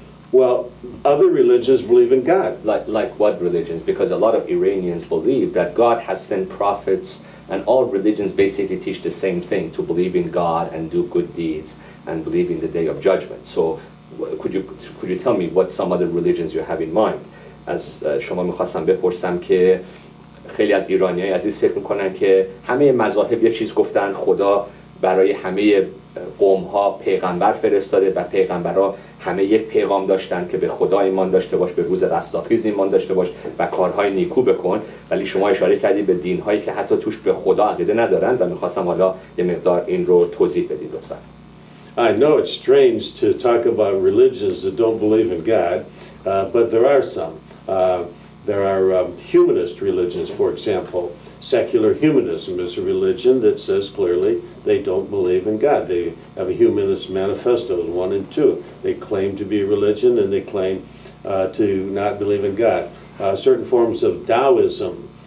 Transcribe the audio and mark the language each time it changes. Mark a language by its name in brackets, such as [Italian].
[English] Well, other religions believe in God. Like what religions? Because a lot of Iranians believe that God has sent prophets, and all religions basically teach the same thing, to believe in God and do good deeds and believe in the day of judgment. So could you tell me what some other religions you have in mind? [Persian] از شما میخواستم بپرسم که خیلی از ایرانیای عزیز فکر میکنن که همه مذاهب یه چیز گفتن، خدا برای همه قوم‌ها پیغمبر فرستاده و پیغمبرها همه یک پیغام داشتن که به خدا ایمان داشته باش، به روز رستاخیز ایمان داشته باش و کارهای نیکو بکن، ولی شما اشاره کردید به دین‌هایی که حتی توش به خدا عقیده ندارن و می‌خواستم حالا یه مقدار این رو توضیح بدید لطفاً. [English] I know it's strange to talk about religions that don't believe in God, but there are some. There are humanist religions, for example. Secular humanism is a religion that says clearly they don't believe in God. They have a humanist manifesto, 1 and 2. They claim to be a religion and they claim to not believe in God. Certain forms of Taoism